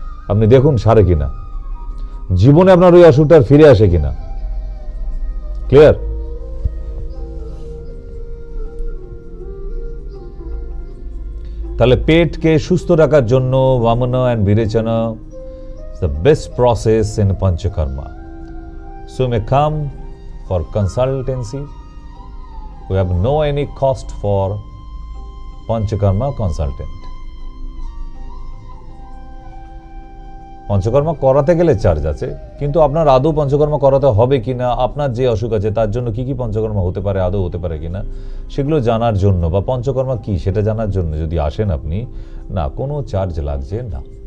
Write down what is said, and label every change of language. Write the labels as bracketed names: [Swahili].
[Bangla] আপনি দেখুন সারে কিনা, জীবনে আপনার ওই অসুখটা ফিরে আসে কিনা। ক্লিয়ার? তাহলে পেটকে সুস্থ রাখার জন্য Bamna and বিরেচনা [English] the best process in Panchakarma. So you may come for consultancy. We have no any cost for Panchakarma consultant. [Bangla] Panchakarma করাতে গেলে চার্জ আছে, কিন্তু আপনার আদৌ পঞ্চকর্মা করাতে হবে কিনা, আপনার যে অসুখ আছে তার জন্য কি কি পঞ্চকর্মা হতে পারে, আদৌ হতে পারে কিনা, সেগুলো জানার জন্য বা পঞ্চকর্মা কি সেটা জানার জন্য যদি আসেন আপনি, না কোনো চার্জ লাগছে না।